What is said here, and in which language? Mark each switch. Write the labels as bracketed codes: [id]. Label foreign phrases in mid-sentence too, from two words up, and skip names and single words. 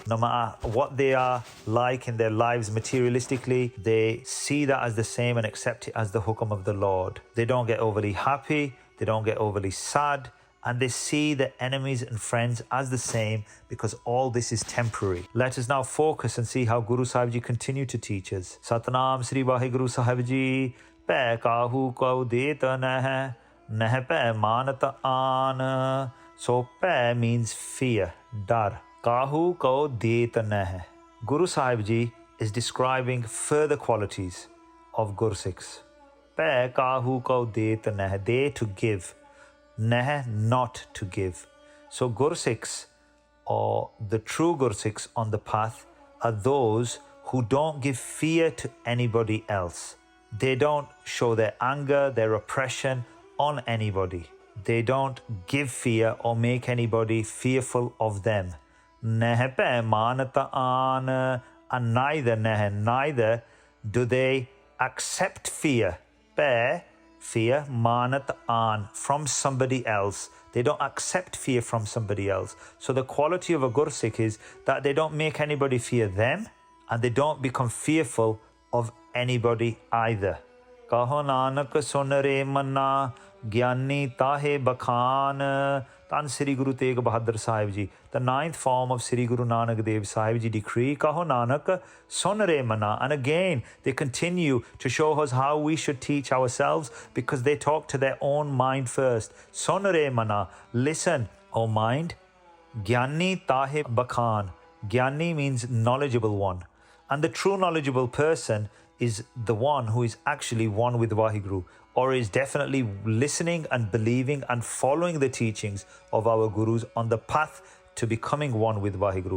[en] No matter what they are like in their lives materialistically, they see that as the same and accept it as the hukam of the Lord. They don't get overly happy, they don't get overly sad, and they see the enemies and friends as the same, because all this is temporary. Let us now focus and see how Guru Sahib Ji continue to teach us. [pa] Satnam Sri Vaheguru Sahib Ji. ਭੈ ਕਾਹੂ ਕਉ ਦੇਤ ਨਹਿ ਨਹਿ ਭੈ ਮਾਨਤ ਆਨਿ. [en] So pੈ means fear, dar. [pa] ਕਾਹੂ ਕਉ ਦੇਤ ਨਹਿ. [en] Guru Sahib Ji is describing further qualities of Gursikhs. [pa] ਭੈ ਕਾਹੂ ਕਉ ਦੇਤ ਨਹਿ, [en] they to give. Neh, not to give. So Gursikhs, or the true Gursikhs on the path, are those who don't give fear to anybody else. They don't show their anger, their oppression on anybody. They don't give fear or make anybody fearful of them. [pa] ਨਹਿ ਭੈ ਮਾਨਤ ਆਨਿ, [en] and neither do they accept fear. Pੈ, fear, [pa] ਮਾਨਤ ਆਨਿ, [en] from somebody else. They don't accept fear from somebody else. So the quality of a Gursikh is that they don't make anybody fear them, and they don't become fearful of anybody either. [pa] ਕਹੁ ਨਾਨਕ ਸੁਨਿ ਰੇ ਮਨਾ ਗਿਆਨੀ ਤਾਹਿ ਬਖਾਨਿ. [en] Tan Sri Guru Tegh Bahadur Sahib Ji, the ninth form of Sri Guru Nanak Dev Sahib Ji decree, [pa] ਕਹੁ ਨਾਨਕ ਸੁਨਿ ਰੇ ਮਨਾ. [en] And again, they continue to show us how we should teach ourselves, because they talk to their own mind first. [pa] ਸੁਨਿ ਰੇ ਮਨਾ, [en] listen, O mind. [pa] ਗਿਆਨੀ ਤਾਹਿ ਬਖਾਨਿ. [en] Gyani means knowledgeable one. And the true knowledgeable person is the one who is actually one with Vaheguru, or is definitely listening and believing and following the teachings of our Gurus on the path to becoming one with Vaheguru.